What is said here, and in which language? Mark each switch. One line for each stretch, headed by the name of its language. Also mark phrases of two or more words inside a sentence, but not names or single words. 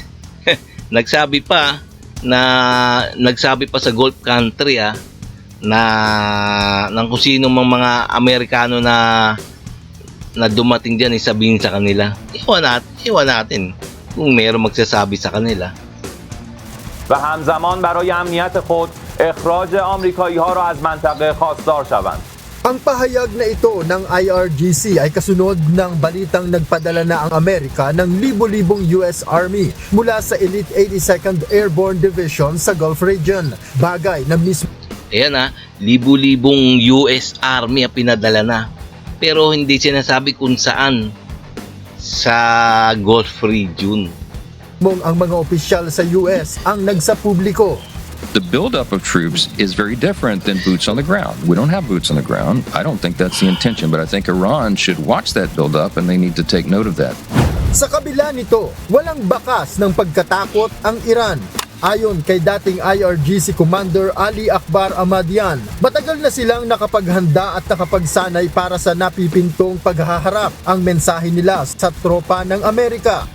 Filipino: Nagsabi pa sa
English: Gulf country
Filipino: na ng kung sino mang mga Amerikano na dumating diyan sabihin sa kanila. Iwan natin kung mayroong magsasabi sa kanila.
Persian: و همزمان برای امنیت خود اخراج آمریکایی‌ها را از منطقه خواستار شوند.
Filipino: Ang pahayag na ito ng IRGC ay kasunod ng balitang nagpadala na ang Amerika ng libo-libong US Army mula sa Elite 82nd Airborne Division sa
English: Gulf region.
Filipino: Bagay na mismo. Ayan libo-libong US Army pinadala na. Pero hindi sinasabi kung saan sa
English: Gulf region.
Filipino: Ang mga opisyal sa US ang nagsapubliko.
English: The buildup of troops is very different than boots on the ground. We don't have boots on the ground. I don't think that's the intention, but I think Iran should watch that buildup and they need to take note of that.
Filipino: Sa kabila nito, walang bakas ng pagkatakot ang Iran. Ayon kay dating IRGC Commander Ali Akbar Ahmadian, matagal na silang nakapaghanda at nakapagsanay para sa napipintong paghaharap. Ang mensahe nila sa tropa ng Amerika.